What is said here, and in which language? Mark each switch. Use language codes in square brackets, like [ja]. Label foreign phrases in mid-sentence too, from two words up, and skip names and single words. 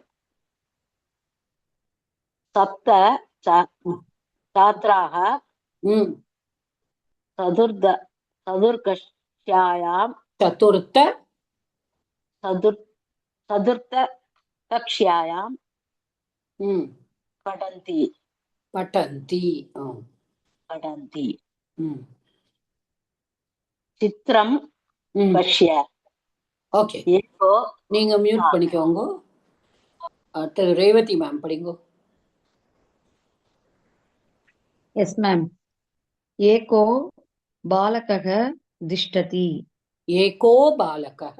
[sa] सप्त छात्राः चतुर्थकक्ष्यायां पठन्ति चित्रं पश्य. [ta] ஓகே, நீங்க மியூட் பண்ணிக்கோங்க. திரு ரேவதி மேம் படிங்கோ. [en] yes ma'am. [sa] एको बालकः तिष्ठति. ஏகோ பாலகः